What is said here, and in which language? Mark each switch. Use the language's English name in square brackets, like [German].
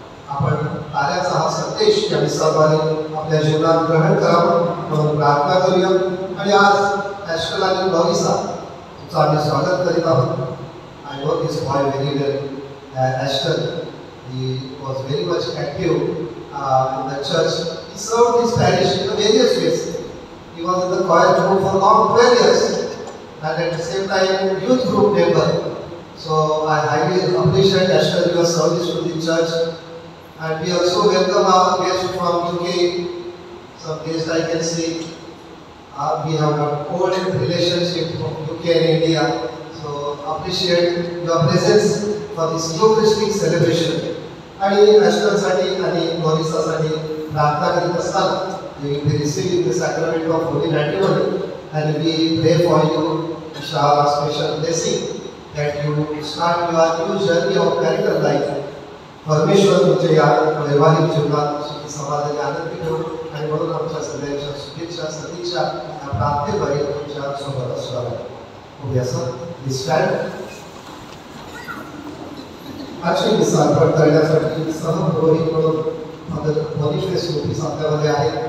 [Marathi] आपण ताऱ्याचा हा संदेश या विसावाने आपल्या जीवनात ग्रहण करावं म्हणून प्रार्थना करूया. आणि आज ॲस्टर आणि लॉरिसा तुमचं आम्ही स्वागत करीत आहोत. [English] I know this boy very well. Esther he was very much active in the church. He served his parish in various ways. He was in the choir group for long 12 years and at the same time youth group member. So I highly appreciate Esther your service to the church, and we also welcome our guests from UK. Some guests I can see. We have an old relationship from UK and India. So appreciate your presence for this Eucharistic celebration. [Marathi] आणि ॲस्टरसाठी आणि लॉरिसासाठी प्रार्थना करीत असताना [English] we will be receiving the sacrament of Holy Matrimony and we pray for you, inshallah, special blessing that you start your new journey of marital life. [Marathi] परमेश्वर तुमच्या या वैवाहिक जीवनात सुखी समाधानी आनंदी ठेवू आणि म्हणून आमच्या सगळ्यांच्या शुभेच्छा सदिच्छा या प्रार्थनेद्वारे तुमच्या सोबत असणार. उद्या सर स्टँड आजची मिसाल अर्पण करण्यासाठी सहपुरोहित म्हणून फादर बॉनिफेस लुकीस आपल्यामध्ये आहे.